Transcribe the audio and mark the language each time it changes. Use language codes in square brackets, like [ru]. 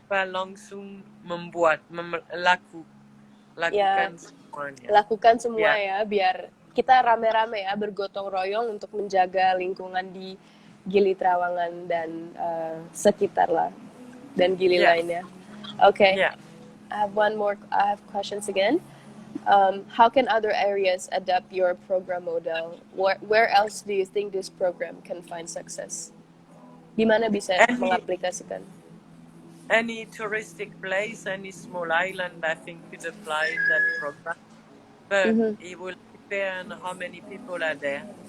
[id] langsung lakukan ya semuanya. lakukan semua Ya, ya biar kita rame-rame ya bergotong royong untuk menjaga lingkungan di Gili Trawangan dan sekitar lah dan Gili lainnya. [en] Okay. I have questions again. How can other areas adapt your program model? Where else do you think this program can find success? [id] Di mana bisa mengaplikasikan? [en] Any touristic place, any small island, I think could apply that program. But it will depend on how many people are there.